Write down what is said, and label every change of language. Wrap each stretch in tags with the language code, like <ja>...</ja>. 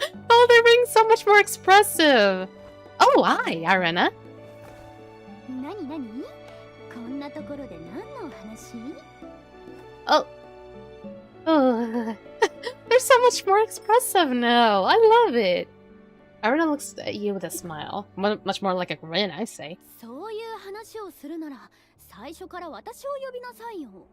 <en>Oh, they're being so much more expressive. Oh, hi, Arena.</en> <ja>なになに？こんなところで何のお話？</ja> <en>Oh. Oh. They're so much more expressive now. I love it. Arena looks at you with a smile. Much more like a grin, I say.</en> <ja>そういう話をするなら、最初から私を呼びなさいよ。</ja>